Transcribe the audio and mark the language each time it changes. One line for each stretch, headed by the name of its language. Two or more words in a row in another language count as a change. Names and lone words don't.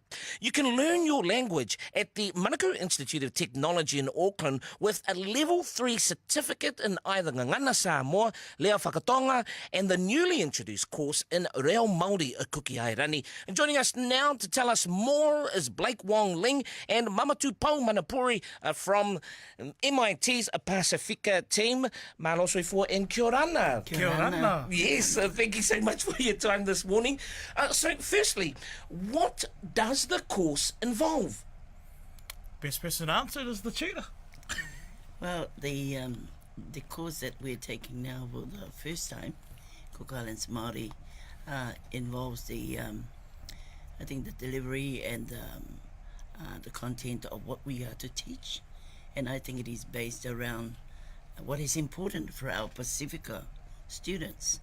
English: You can learn your language at the Manapori Institute of Technology in Auckland with a Level 3 certificate in either Ngangana Samoa, Leo Whakatonga, and the newly introduced course in Reo Māori Kukiairani. And joining us now to tell us more is Blake Wong-Ling and Mama Tupou Manapori from MIT's Pasifika team.
Samoan: Malosoi for
Māori: and kia ora ana. Kia ora ana.
English: Yes, thank you so much for your time this morning. So firstly, what does the course involve? Best person to answer is the tutor. Well, the course that we're taking now for the first time, Cook Islands Māori, involves the I think the delivery and the content of what we are to teach, and I think it is based around what is important for our Pacifica students.